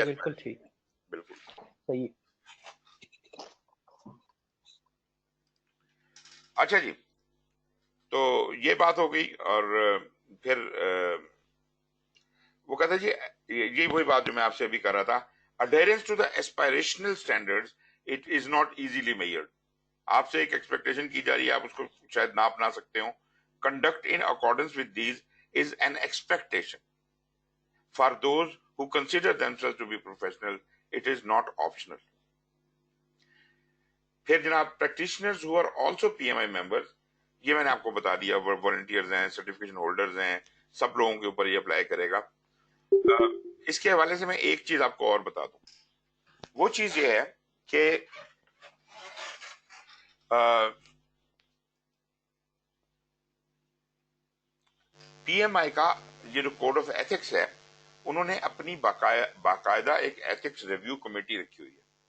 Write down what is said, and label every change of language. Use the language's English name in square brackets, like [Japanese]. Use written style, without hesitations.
[Urdu] بالکل ٹھیک، بالکل صحیح. اچھا جی. تو یہ بات ہو گئی. اور پھر وہ کہتا جی یہ وہی بات جو میں آپ سے ابھی کر رہا تھا. [English] adherence to the aspirational standards it is not easily measured. [Urdu] آپ سے ایک ایکسپیکٹیشن کی جا رہی ہے، آپ اس کو شاید ناپ نہ سکتے ہوں. [English] conduct in accordance with these is an expectation for those who consider themselves to be professional. It is not optional. [Urdu] پھر جناب practitioners [English] who are also PMI members، [Urdu] یہ میں نے آپ کو بتا دیا، والنٹیئرز ہیں، سرٹیفکیشن ہولڈرز ہیں، سب لوگوں کے اوپر یہ اپلائی کرے گا. اس کے حوالے سے میں ایک چیز آپ کو اور بتا دوں. وہ چیز یہ ہے کہ پی ایم آئی کا یہ جو کوڈ آف ایتھکس ہے، انہوں نے اپنی باقاعدہ ایک ایتھکس ریویو کمیٹی رکھی ہوئی ہے.